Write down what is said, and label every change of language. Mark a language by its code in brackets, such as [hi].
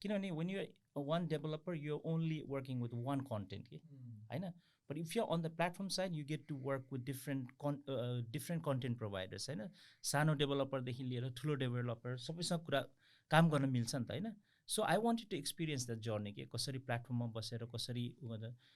[en] Kinomane when you're one developer, you're only working with one content. Okay? Haina? But if you're on the platform side, you get to work with different content providers. Haina? [ne] Sano developer देखि लिएर ठुलो developer सबैसँग कुरा काम गर्न मिल्छ नि त हैन. [en] So I wanted to experience that journey [ne] के कसरी प्लेटफर्ममा बसेर कसरी गर्दा.